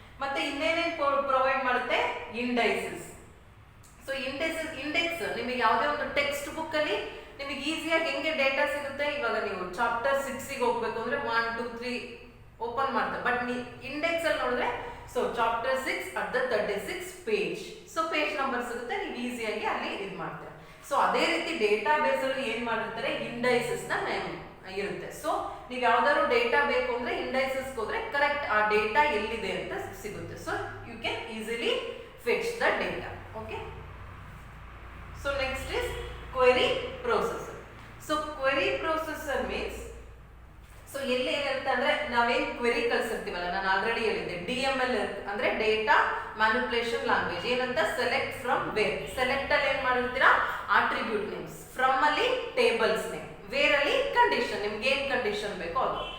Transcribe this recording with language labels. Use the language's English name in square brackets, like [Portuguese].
[Kannada] ಮತ್ತೆ ಇನ್ನೇನೇನು ಪ್ರೊವೈಡ್ ಮಾಡುತ್ತೆ, indices. So index ನಿಮಗೆ ಯಾವುದೇ ಒಂದು ಟೆಕ್ಸ್ಟ್ ಬುಕ್ ಅಲ್ಲಿ ನಿಮಗೆ ಈಸಿಯಾಗಿ ಹೆಂಗೆ ಡೇಟಾ ಸಿಗುತ್ತೆ, ಇವಾಗ ನೀವು ಚಾಪ್ಟರ್ 6ಗೆ ಹೋಗ್ಬೇಕು ಅಂದ್ರೆ 1, 2, 3 ಓಪನ್ ಮಾಡ್ತಾರೆ, ಬಟ್ ಇಂಡೆಕ್ಸ್ ಅಲ್ಲಿ ನೋಡಿದ್ರೆ so chapter 6 at the 36 page, so page number ಸಿಗುತ್ತೆ, ನೀವು ಈಸಿಯಾಗಿ ಅಲ್ಲಿ ಇದು ಮಾಡ್ತೀರಾ. ಸೊ ಅದೇ ರೀತಿ ಡೇಟಾ ಬೇಸ್ ಅಲ್ಲಿ ಏನ್ ಮಾಡಿರ್ತಾರೆ, ಇಂಡೈಸಸ್ ನ ಇರುತ್ತೆ. ಸೊ ನೀವು ಯಾವ್ದಾದ್ರು ಡೇಟಾ ಬೇಕು ಅಂದ್ರೆ ಇಂಡೈಸಸ್ ಹೋದ್ರೆ ಕರೆಕ್ಟ್ ಆ ಡೇಟಾ ಎಲ್ಲಿದೆ ಅಂತ ಸಿಗುತ್ತೆ. [English] So you can easily fetch the data. Okay, so next is query processor. So query processor means so [Kannada] ಎಲ್ಲಿ ಏನಿರುತ್ತೆ ಅಂದ್ರೆ ನಾವೇನ್ ಕ್ವೆರಿ ಕಳ್ಸಿರ್ತೀವಲ್ಲ, ನಾನು ಆಲ್ರೆಡಿ ಹೇಳಿದ್ದೆ DML ಅಂದ್ರೆ ಡೇಟಾ ಮ್ಯಾನಿಪುಲೇಷನ್ ಲ್ಯಾಂಗ್ವೇಜ್. ಏನಂತ, ಸೆಲೆಕ್ಟ್ ಫ್ರಮ್ ವೇರ್. ಸೆಲೆಕ್ಟ್ ಅಲ್ಲಿ ಏನ್ ಮಾಡಿರ್ತೀರಾ, ಆಟ್ರಿಬ್ಯೂಟ್ ನೇಮ್ಸ್, ಫ್ರಮ್ ಅಲ್ಲಿ ಟೇಬಲ್ಸ್ ನೇಮ್, ವೇರ್ ಅಲ್ಲಿ ಕಂಡೀಷನ್, ನಿಮ್ಗೆ ಏನ್ ಕಂಡೀಷನ್ ಬೇಕೋ ಅದು.